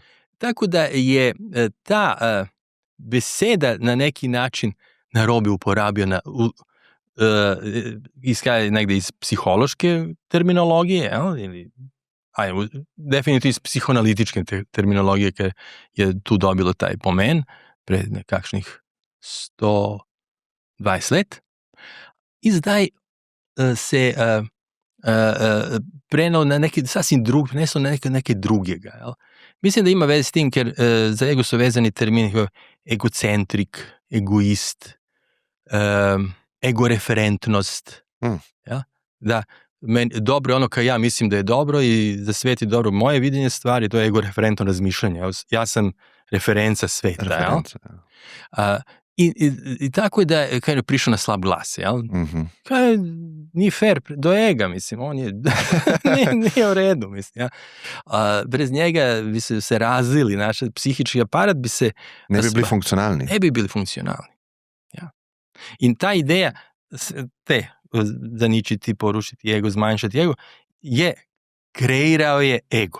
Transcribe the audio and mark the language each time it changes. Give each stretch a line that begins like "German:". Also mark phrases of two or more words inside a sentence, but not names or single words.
Slovenian: Tako da je ta beseda na neki način narobe uporabljena, izhaja negde iz psihološke terminologije,
Croatian: ili definitivno iz psihoanalitičke terminologije,
Slovenian: ker je tu dobilo taj pomen pred nekakšnih 120 let.
Croatian: I zdaj se preneo na neki sasvim drug,
Slovenian: preneslo na nekaj drugega. Jel? Mislim, da ima veze s tim, ker za ego so vezani termini egocentrik, egoist, egoreferentnost. Ja?
Croatian: Da dobro je ono kaj ja mislim da je dobro i za svijet je dobro. Moje viđenje stvari, to je egoreferentno razmišljanje. Ja sam referenca sveta. I tako je da je prišao na slab glas. Jel? Kaj nije fair do ega, mislim. On je nije u redu, mislim. Ja?
Slovenian: Brez njega bi se razvili, naš psihički aparat bi se... Ne bi bili funkcionalni. Ne bi bili funkcionalni. Ja. In ta ideja zaničiti, porušiti ego, zmanjšati ego,
Croatian: kreirao je ego.